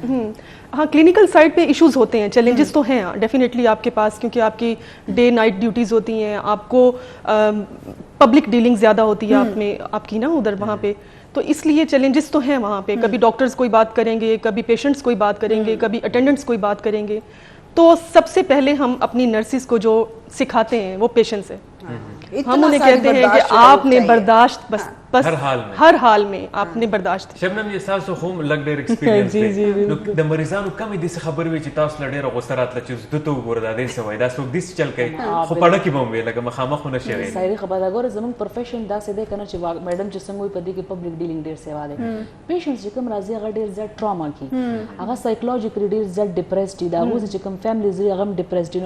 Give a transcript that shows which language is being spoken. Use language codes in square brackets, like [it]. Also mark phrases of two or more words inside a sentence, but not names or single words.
[ur] ہاں [en] clinical side [ur] پہ ایشوز ہوتے ہیں, چیلنجز تو ہیں ڈیفینیٹلی آپ کے پاس, کیونکہ آپ کی [en] day night duties [ur] ہوتی ہیں, آپ کو [en] public dealing [ur] زیادہ ہوتی ہے آپ میں, آپ کی نا ادھر وہاں پہ, تو اس لیے چیلنجز تو ہیں وہاں پہ. کبھی ڈاکٹرز کوئی بات کریں گے, کبھی پیشنٹس کوئی بات کریں گے, کبھی اٹینڈنٹس کوئی بات کریں گے. تو سب سے پہلے ہم اپنی نرسز کو جو سکھاتے ہیں وہ پیشنس ہے. ہم انہیں کہتے ہیں کہ آپ نے برداشت بس ہر حال میں آپ نے برداشت. [ps] شبنم یہ تاسو هم لګ ډېر ایکسپیرینس دی, نو د مریضانو کمې داسې خبرې وي چې تاسو له ډېره غوسه راتله چې دته وګوره دا داسې وایي, دا څوک داسې چل کوي, خو پړه کې به هم وي لکه مخامخ خو نشي ویلی. صحیح خبره ده. ګوره زموږ پروفیشن داسې دی که نه چې میډم چې څنګه وایي په دې کې [en] public dealing [ps] ډېر سیوا دی. پیشنټس چې کوم راځي هغه ډېر زیات ټراما کي, هغه سایکولوژیکلی ډېر زیات ډپریسډ دي, د هغوی چې کوم فیملیز دي هغه هم ډپریسډ دي.